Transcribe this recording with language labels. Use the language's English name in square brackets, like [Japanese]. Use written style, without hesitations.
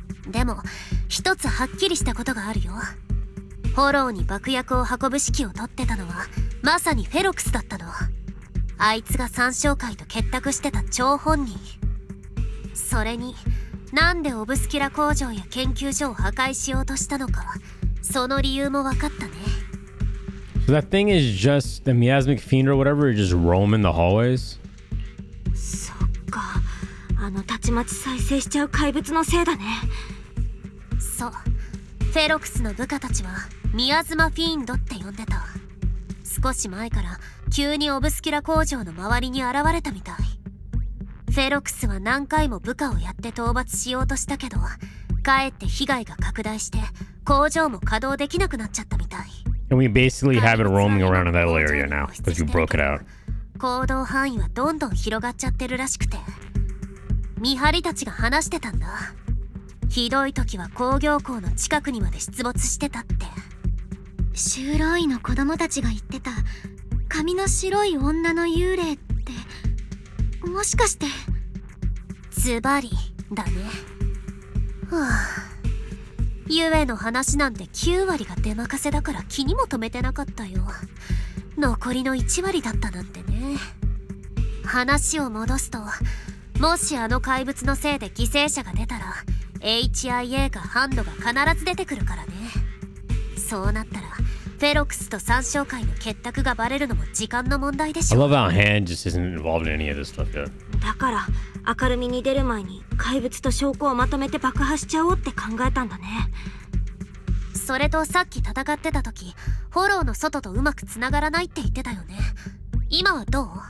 [Japanese] でも一つはっきりしたことがあるよ。フォローに爆薬を運ぶ指揮を取ってたのはまさにフェロクスだったの。あいつが三将会と結託してた張本人。それになんでオブスキュラ工場や研究所を破壊しようとしたのか、その理由も分かったね。 [English] So that thing is just the miasmic fiend or whatever, just roaming the hallways? [Japanese] そっか、あのたちまち再生しちゃう怪物のせいだね。そう、フェロクスの部下たちはミアズマフィーンドって呼んでた。少し前から急にオブスキュラ工場の周りに現れたみたい。フェロクスは何回も部下をやって討伐しようとしたけど、かえって被害が拡大して工場も稼働できなくなっちゃったみたい。 [English] And we basically have it roaming around in that area now because you broke it out. [Japanese] 行動範囲はどんどん広がっちゃってるらしくて、見張りたちが話してたんだ。ひどい時は工業港の近くにまで出没してたって。修道院の子供たちが言ってた髪の白い女の幽霊って、もしかしてズバリだね。はあ、ゆえの話なんて9割が出任せだから気にも留めてなかったよ。残りの1割だったなんてね。話を戻すと、もしあの怪物のせいで犠牲者が出たら HIA かハンドが必ず出てくるからね。そうなったらフェロクスと三将会の結託がバレるのも時間の問題でしょ。 [English] I love how Hand just isn't involved in any of this stuff yet. [Japanese] だから明るみに出る前に怪物と証拠をまとめて爆破しちゃおうって考えたんだね。それとさっき戦ってた時、フォローの外とうまくつながらないって言ってたよね。今はどう？